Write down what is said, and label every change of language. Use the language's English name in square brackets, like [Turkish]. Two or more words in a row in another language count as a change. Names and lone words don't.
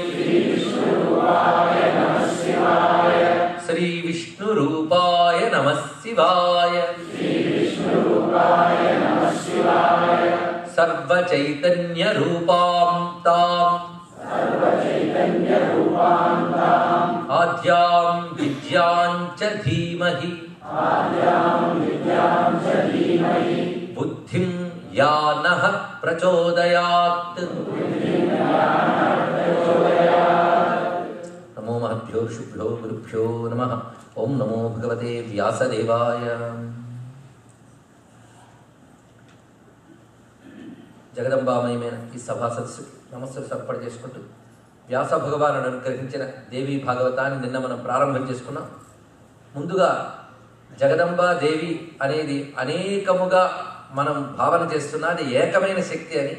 [Sanskrit] श्री विष्णुरूपाय नमः शिवाय सर्वचैतन्यरूपां तां आद्यां विद्यां च धीमहि बुद्धिं या नः प्रचोदयात्। नमो महद्भ्यो शुभ्यो गुरुभ्यो नमः। ओं नमो भगवते व्यासदेवाय। [Telugu] జగదంబామయమైన ఈ సభా సదస్సుకి నమస్సులు సర్పణ చేసుకుంటూ వ్యాస భగవానుడు అనుగ్రహించిన దేవీ భాగవతాన్ని నిన్న మనం ప్రారంభం చేసుకున్నాం. ముందుగా జగదంబా దేవి అనేది అనేకముగా మనం భావన చేస్తున్నది ఏకమైన శక్తి అని.